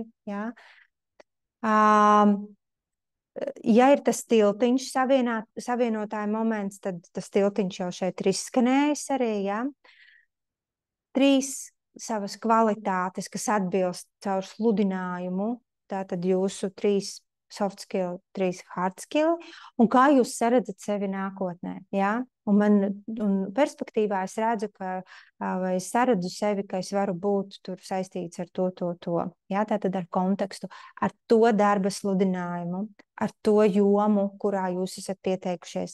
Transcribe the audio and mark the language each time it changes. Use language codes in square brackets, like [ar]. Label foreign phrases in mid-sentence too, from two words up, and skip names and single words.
[lv] Ja, ja ir tas tiltiņš savienotāja moments, tad tas tiltiņš jau šeit ir izskanējis arī. Ja. 3 savas kvalitātes, kas atbilst caur sludinājumu, tātad jūsu 3 [en] soft skill, [lv] 3 [en] hard skill, [lv] un kā jūs saredzat sevi nākotnē, jā? Un perspektīvā es redzu, vai es saredzu sevi, ka es varu būt tur saistīts ar to. Jā, tātad ar kontekstu, ar to darba sludinājumu, ar to jomu, kurā jūs esat pieteikušies.